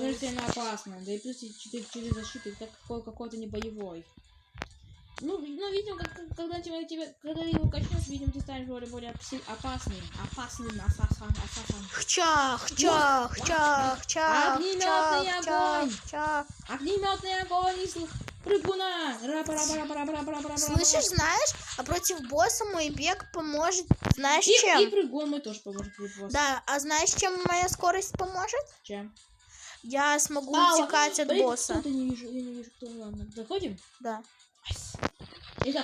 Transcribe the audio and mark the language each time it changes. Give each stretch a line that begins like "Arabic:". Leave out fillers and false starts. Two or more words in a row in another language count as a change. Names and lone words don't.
Russian: Ну, это сильно опасно, да и плюс 4 защиты, как какой-то не боевой. Ну, видимо, когда его качнешь, видимо, ты станешь более опасным ассасом. Хча. Огнеметный огонь! Огнеметный огонь! Прыгуна! Рапа-рапа-рапа-рапа-рапа-рапа-рапа. Слышишь, знаешь, а против босса мой бег поможет, знаешь, И чем? прыгун мы тоже поможем против босса. Да, а знаешь, чем моя скорость поможет? Чем? Я смогу утекать от босса. Кто-то не вижу, я не вижу, кто. Ладно, заходим? Да. Это